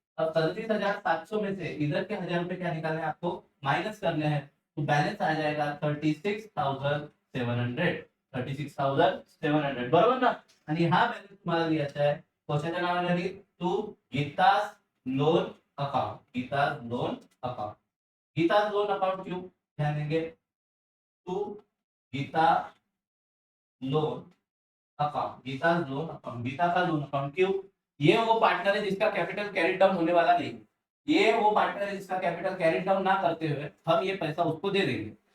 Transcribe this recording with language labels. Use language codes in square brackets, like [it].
[hi] अब 33,700 में से इधर के 1000 रुपए क्या निकालने हैं आपको, माइनस करने हैं, तो बैलेंस आ जाएगा 36,700, 36,700 [mr] बरोबर ना। आणि हा बैलेंस तुम्हाला लिहायचा आहे कशाच्या नावाने लिही, to गीतास loan account, गीतास loan account. [hi] गीतास loan account क्यों, ध्यान देंगे, to Gita loan account, Gita loan account, Gita का लोन अकाउंट क्यों, ये वो पार्टनर है जिसका कैपिटल कैरी डाउन होने वाला नहीं, ये वो पार्टनर है जिसका कैपिटल कैरी डाउन ना करते हुए हम ये पैसा उसको दे देंगे।